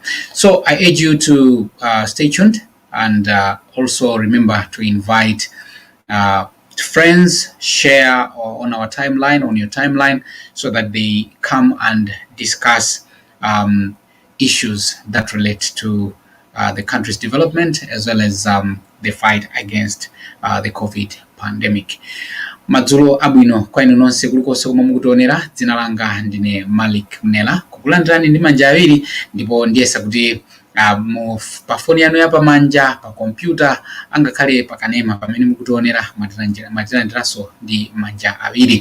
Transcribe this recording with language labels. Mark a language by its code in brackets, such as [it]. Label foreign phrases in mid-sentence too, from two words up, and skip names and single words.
[en] So I urge you to stay tuned and also remember to invite friends, share on our timeline, on your timeline, so that they come and discuss issues that relate to the country's development as well as the fight against the COVID pandemic. [ny] Madzulo abwino kwa inu nonse kulikonse komwe mukutionera. Dzina langa ndine Malik Mnela, kukulandirani ndi manja awiri, ndipo ndiyesa kuti pa foni yanu ya pamanja, pa kompyuta, angakhale pakanema pamene mukutionera matirandiranso ndi manja awiri.